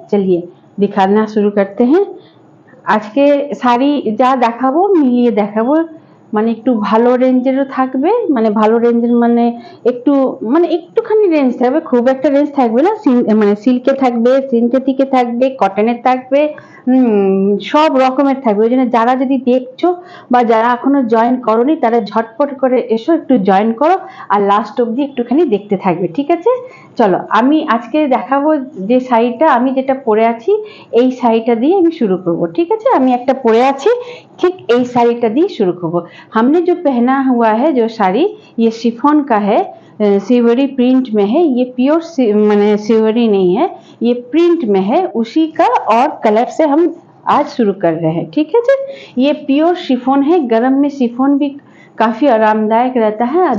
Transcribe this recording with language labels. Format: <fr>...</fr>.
<hi>चलिए दिखाना शुरू करते हैं। आज के</hi> <bn>শাড়ি যা দেখাবো মিলিয়ে দেখাবো, মানে একটু ভালো রেঞ্জেরও থাকবে, মানে ভালো রেঞ্জের মানে একটুখানি রেঞ্জ থাকবে, খুব একটা রেঞ্জ থাকবে না। মানে সিল্কে থাকবে, সিনথেটিকে থাকবে, কটনের থাকবে, সব রকমের থাকবে। ওই জন্য যারা যদি দেখছো বা যারা এখনো জয়েন করোনি তারা ঝটপট করে এসো, একটু জয়েন করো আর লাস্ট অবধি একটুখানি দেখতে থাকবে, ঠিক আছে? চলো, আমি আজকে দেখাবো যে শাড়িটা আমি যেটা পরে আছি এই শাড়িটা দিয়ে আমি শুরু করব, ঠিক আছে? আমি একটা परे आছি, ठीक এই শাড়িটা দিয়ে शुरू করব।</bn> <hi>हमने जो पहना हुआ है जो साड़ी, ये शिफॉन का है, सिवरी प्रिंट में है। ये प्योर माने सिवरी नहीं है, ये प्रिंट में है, उसी का और कलर से हम आज शुरू कर रहे हैं, ठीक है जी? ये प्योर शिफॉन है। गरम में शिफॉन भी काफी आरामदायक रहता है।</hi>